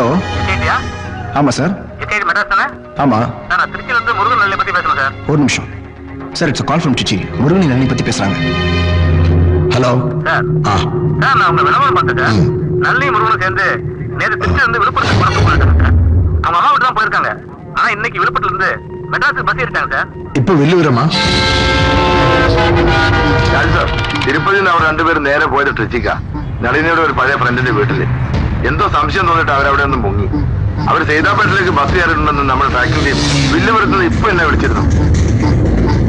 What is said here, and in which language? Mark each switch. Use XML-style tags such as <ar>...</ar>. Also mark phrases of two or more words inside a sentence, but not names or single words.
<ta>ஆமா சார். ஆமா ஒரு நிமிஷம் சார்.</ta> <en>it's call from Tichi.</en> <ta>முருகன் நளினி பத்தி பேசுறாங்க. ஹலோ சார். நான் உங்க விளம்பரம் பார்த்துட்டேன். நளினி முருகனும் சேர்ந்து நேற்று திருச்சி இருந்து விழுப்புரத்துக்கு பணத்தை போயிருக்காங்க சார். அவங்க அம்மா வீட்டு தான் போயிருக்காங்க. ஆனா இன்னைக்கு விழுப்புரத்துல இருந்து மெட்ராஸுக்கு பஸ் ஏறிட்டாங்க சார். இப்ப வெள்ளுவிரமா?</ta> <ml>സാർ, തിരുപ്പതിയിൽ നിന്ന് അവർ രണ്ടുപേരും നേരെ പോയത് ട്രിച്ചിക്ക, നളിനിയുടെ ഒരു പഴയ ഫ്രണ്ടിന്റെ വീട്ടില്. എന്തോ സംശയം തോന്നിട്ട് അവരവിടെ ഒന്നും മുങ്ങി. അവർ സൈതാപ്പേട്ടിലേക്ക് ബസ് കയറിയിട്ടുണ്ടെന്ന് നമ്മുടെ ഫാക്കൽറ്റിയും വില്ലുപുരത്തുനിന്ന് ഇപ്പൊ എന്നെ വിളിച്ചിരുന്നു.</ml>